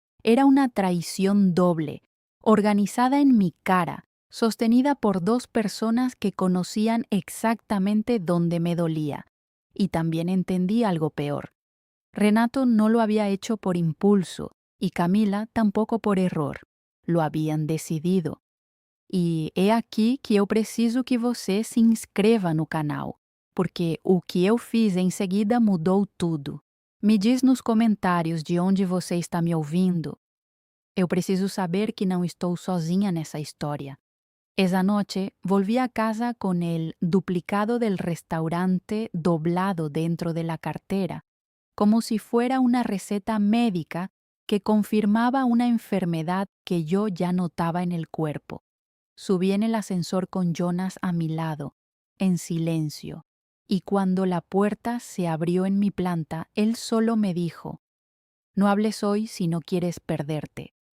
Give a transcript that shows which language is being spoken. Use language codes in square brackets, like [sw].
[es] Era una traición doble, organizada en mi cara, sostenida por dos personas que conocían exactamente dónde me dolía. Y también entendí algo peor. Renato no lo había hecho por impulso y Camila tampoco por error. Lo habían decidido. [pt] E é aqui que eu preciso que você se inscreva no canal, porque o que eu fiz em seguida mudou tudo. Me diz nos comentários de onde você está me ouvindo. Eu preciso saber que não estou sozinha nessa história. [es] Esa noche volví a casa con el duplicado del restaurante doblado dentro de la cartera, como si fuera una receta médica que confirmaba una enfermedad que yo ya notaba en el cuerpo. Subí en el ascensor con Jonás a mi lado, en silencio, y cuando la puerta se abrió en mi planta, él solo me dijo: «No hables hoy si no quieres perderte».